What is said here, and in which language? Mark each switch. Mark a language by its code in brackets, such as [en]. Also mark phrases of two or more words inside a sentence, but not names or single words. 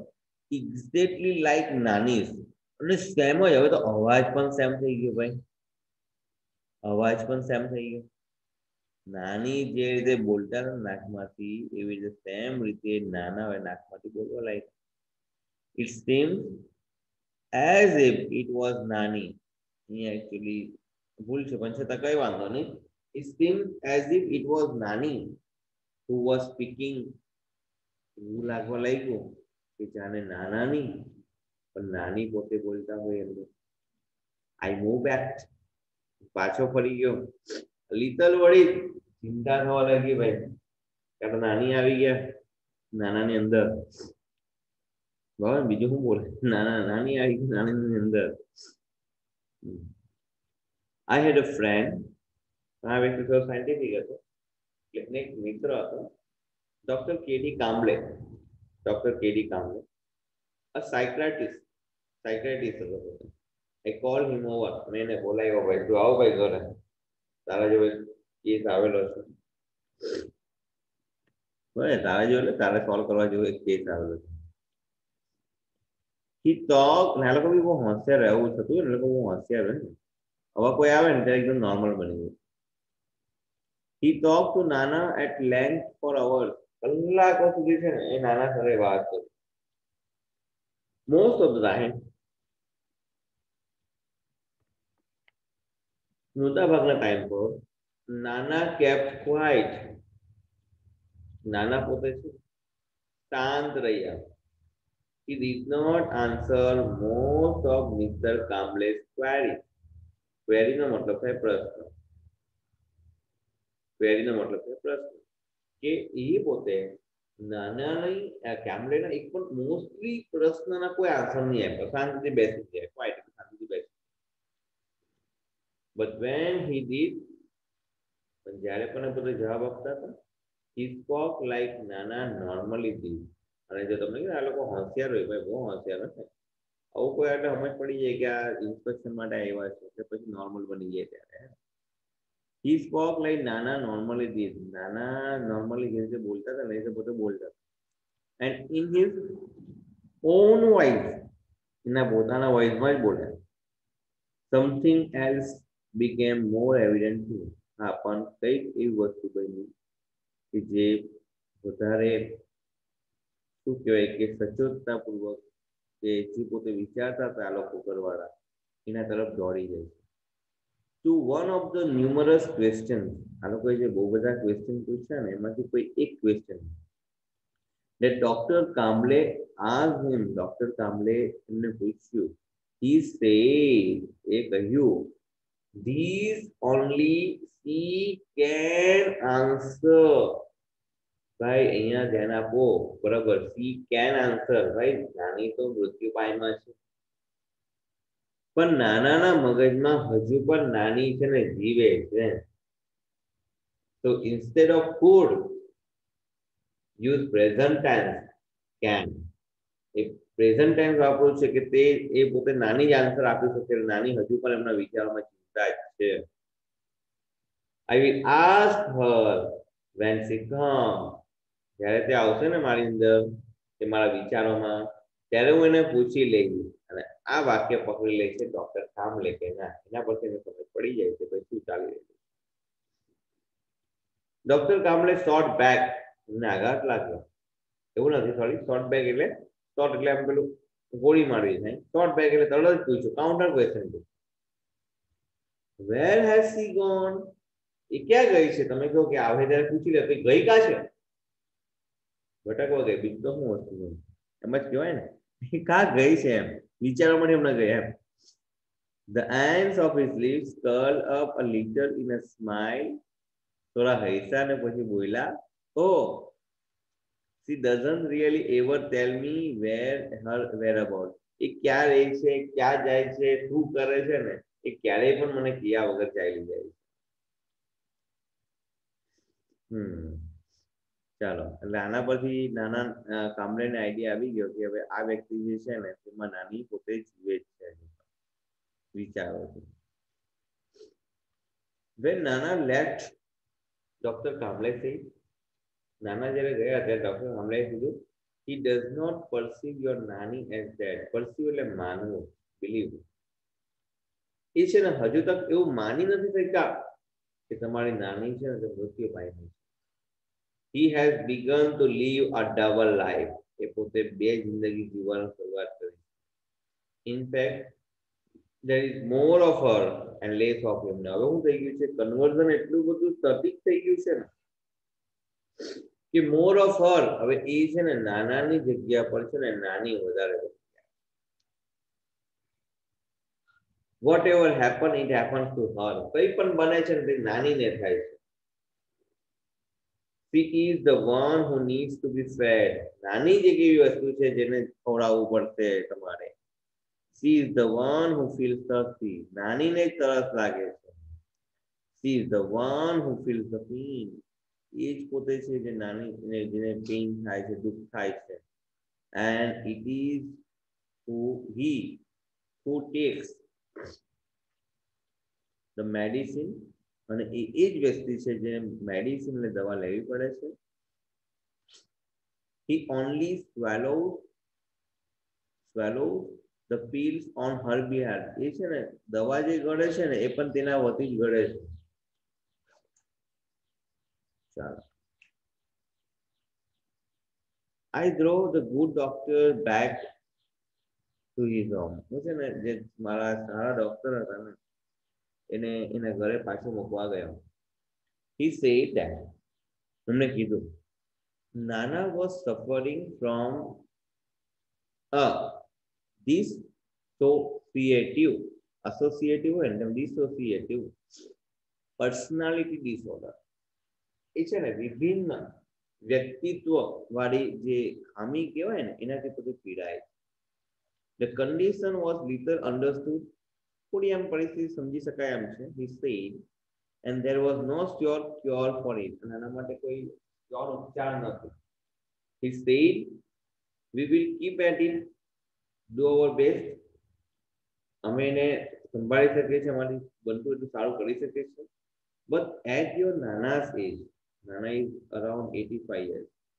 [en] exactly like [gu] નાનીસ, અને સેમ જ. હવે તો અવાજ પણ સેમ થઈ ગયો ભાઈ, અવાજ પણ સેમ થઈ ગયો. નાની જે રીતે બોલતા હતા નાકમાંથી, એવી રીતે સેમ રીતે નાના હોય નાકમાંથી બોલવા લાયક. [en] ઇટ seemed as if it was નાની. [gu] અહીંયા એકચ્યુઅલી ભૂલ છે, પણ છતાં કઈ વાંધો નહીં. [en] It seemed as if it was નાની who was speaking. [gu] એવું લાગવા લાગ્યું કે જાણે નાના નહીં પણ નાની પોતે બોલતા હોય એમ. [en] I moved back, [gu] પાછો ફરી ગયો. લિટલ વળી ચિંતા થવા લાગી ભાઈ, કારણ નાની આવી ગયા નાનાની અંદર. બરાબર, બીજું શું બોલે, નાની આવી ગઈ નાની અંદર. [en] I had a friend. [gu] આ વ્યક્તિ થોડો સાયન્ટિફિક હતો, એટલે એક મિત્ર હતો, ડોક્ટર કેડી કામ્બલે. ડોક્ટર કેડી કામ્બલે, [en] a psychiatrist હતો. I called him over. [gu] મેં એને બોલાવ્યો, ભાઈ તું આવો ભાઈ ઘરે, તારા જેવો કેસ આવેલો છે. તારા જેવો એટલે તારે સોલ્વ કરવા જેવો એક કેસ આવેલો છે. [en] he talk, [gu] ને આ લોકો બી બહુ હોશિયાર રહેવું થતું, એ લોકો બહુ હોશિયાર રહે ને. હવે કોઈ આવે ને ત્યારે એકદમ નોર્મલ બની ગયું. [en] he talked to Nana at length for hours. [gu] કલાકો સુધી છે ને એ નાના સાથે વાત કરી. [en] most of the time, [gu] મોટા ભાગના ટાઈમ પર નાના [en] kept quiet. [gu] નાના પોતે છે શાંત રહ્યા. [en] he did not answer most of Mr. Kamble's queries. [gu] query નો મતલબ થાય પ્રશ્ન. query નો મતલબ થાય પ્રશ્ન, કે એ પોતે નાના નહીં, કામ્બલેના એક પણ મોસ્ટલી પ્રશ્નના કોઈ આન્સર નહીં આપ્યો. શાંતિથી બેસી જાય, ક્વાઇટ શાંતિથી બેસી. [en] but when he did, [gu] પણ જ્યારે પણ પોતે જવાબ આપતા હતા, [en] he spoke like નાના normally did. [gu] અને જો તમને આ લોકો હોશિયાર હોય ભાઈ, બહુ હોશિયાર હશે. આવું કોઈ એટલે સમજ પડી જાય કે આ ઇન્સ્પેક્શન માટે આવ્યા છે, એટલે પછી નોર્મલ બની જાય ત્યારે. [en] he spoke like નાના normally did. [gu] નાના normally જે રીતે બોલતા હતા ને એ રીતે પોતે બોલતા હતા. [en] and in his own voice, [gu] એના પોતાના વોઇસમાં જ બોલ્યા. [en] something else became more evident too. [gu] હા, પણ કઈક એવી વસ્તુ બની કે જે વધારે શું કહેવાય કે સચોટતાપૂર્વક કે જે પોતે વિચારતા હતા આ લોકો કરવાળા, એના તરફ દોડી જાય. [en] to one of the numerous questions, [gu] આ લોકોએ જે બહુ બધા ક્વેશ્ચન પૂછ્યા ને એમાંથી કોઈ એક ક્વેશ્ચન [en] that Dr. Kamble asked him. [gu] ડોક્ટર કામ્બલે એમને પૂછ્યું. [en] he said, [gu] એ કહ્યું, [en] These only she can answer. [gu] ભાઈ અહીંયા ધ્યાન આપો બરાબર [en] she can answer [gu] ભાઈ નાની તો મૃત્યુ પાયમાં છે પણ નાનાના મગજમાં હજુ પણ નાની છે ને જીવે છે તો [en] instead of could use present tense can [gu] એ પ્રેઝન્ટ ટાઈમ વાપરું છે કે તે એ પોતે નાની જ આન્સર આપી શકે નાની હજુ પણ એમના વિચારોમાં ચિંતા જ છે [en] I will ask her when she comes [gu] જ્યારે તે આવશે ને મારી અંદર કે મારા વિચારોમાં ત્યારે હું એને પૂછી લઈશ અને આ વાક્ય પકડી લે છે ડોક્ટર કામ લે કે ના એના પરથી એને સમજ પડી જાય છે ભાઈ શું ચાલી રહ્યું ડોક્ટર કામલે [en] shot back [gu] એમને આઘાત લાગ્યો એવું નથી સોરી [en] shot back [gu] એટલે શોર્ટ એટલે આમ પેલું ગોળી મારવી થાય [en] shot back [gu] એટલે તરત જ પૂછ્યું [en] counter question where has she gone [gu] એ ક્યાં ગઈ છે તમે કહો કે આવે ત્યારે પૂછી લે તો ગઈ કા છે ભટકવા ગઈ બીજું તો શું વસ્તુ એમ જ કહેવાય ને એ કા ગઈ છે એમ વિચારોમાં એમને ગયા એમ [en] The ends of his lips curled up a little in a smile. [gu] થોડા હૈસા ને પછી બોલ્યા [en] oh she doesn't really ever tell me where her whereabouts [gu] એ ક્યાં રહે છે ક્યાં જાય છે શું કરે છે ને એ ક્યારેય પણ મને કિયા વગર ચાલી જાય છે ચાલો એટલે આના પરથી નાના કામરેને આઈડિયા આવી ગયો કે હવે આ વ્યક્તિ જે છે ને તેમાં નાની પોતે જીવે જ છે વિચારો છે [en] when Nana left Dr. Kamble said [gu] નાના જ્યારે ગયા ત્યારે ડોક્ટર કામલેએ કીધું [en] he does not perceive your nanny as dead perceive એટલે [gu] માનવું believe એ છે ને હજુ તક એવું માની નથી શકતા કે તમારી નાની છે ને તે મૃત્યુ પામી છે [en] he has begun to live a double life [gu] એ પોતે બે જિંદગી જીવવાની શરૂઆત કરી [en] in fact there is more of her and less of him [gu] હવે શું થઈ ગયું છે કન્વર્ઝન એટલું બધું સટીક થઈ ગયું છે ને કે [en] more of her [gu] હવે એ છે ને નાનાની જગ્યા પર છે ને નાની વધારે [en] what ever happen it happens to her [gu] કઈ પણ બને છે ને તે નાનીને થાય છે [en] she is the one who needs to be fed [gu] નાની જ એક એવી વસ્તુ છે જેને ખવડાવવું પડશે તમારે [en] she is the one who feels thirsty [gu] નાનીને જ તરસ લાગે છે [en] she is the one who feels the pain [gu] એ જ પોતે છે જે નાની જેને પેઇન થાય છે [en] દુઃખ થાય છે and it is who takes the medicine [gu] અને એ જ વ્યક્તિ છે જેને મેડિસિન એટલે દવા લેવી પડે છે [en] he only swallows the pills on her behalf [gu] એ છે ને દવા જે ગળે છે ને એ પણ તેના વતી જ ગળે છે [en] ચાલો I drove the good doctor back to his home [gu] હું છે ને જે મારા સારા ડોક્ટર હતા ને એને એના ઘરે પાછો મૂકવા ગયો [en] he said that [gu] એમને કીધું [en] Nana was suffering from a associative and dissociative personality disorder [gu] એ છે ને વિભિન્ન વ્યક્તિત્વ વાળી જે ખામી કહેવાય ને એનાથી બધું પીડાય the [en] condition was little understood [gu] થોડી આમ પરિસ્થિતિ સમજી શકાય એમ છે [en] he said and there was no sure cure for it [gu] અને આના માટે કોઈ [en] sure [gu] ઉપચાર નથી [en] he said we will keep at it do our best [gu] અમે એને સંભાળી શકીએ છીએ [en] અમારી બનતું એટલું સારું કરી શકીએ છીએ but at your nana's age Nana is around 85 years